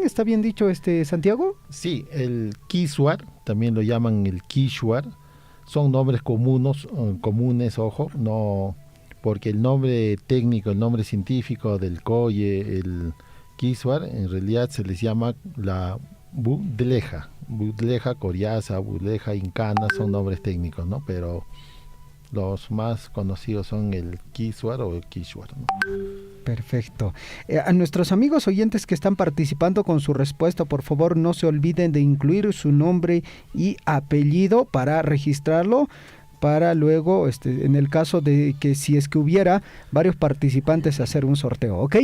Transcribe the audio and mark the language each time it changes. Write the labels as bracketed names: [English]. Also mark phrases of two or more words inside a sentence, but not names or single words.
[Spanish] ¿Está bien dicho, Santiago? Sí, el quisuar, también lo llaman el quishuar. Son nombres comunes, ojo, no... porque el nombre técnico, el nombre científico del colle, el quisuar, en realidad se les llama la budleja coriaza, budleja incana, son nombres técnicos, ¿no? Pero los más conocidos son el quisuar o el quishuar, ¿no? Perfecto. A nuestros amigos oyentes que están participando con su respuesta, por favor no se olviden de incluir su nombre y apellido para registrarlo, para luego, en el caso de que si es que hubiera varios participantes, hacer un sorteo, ¿ok?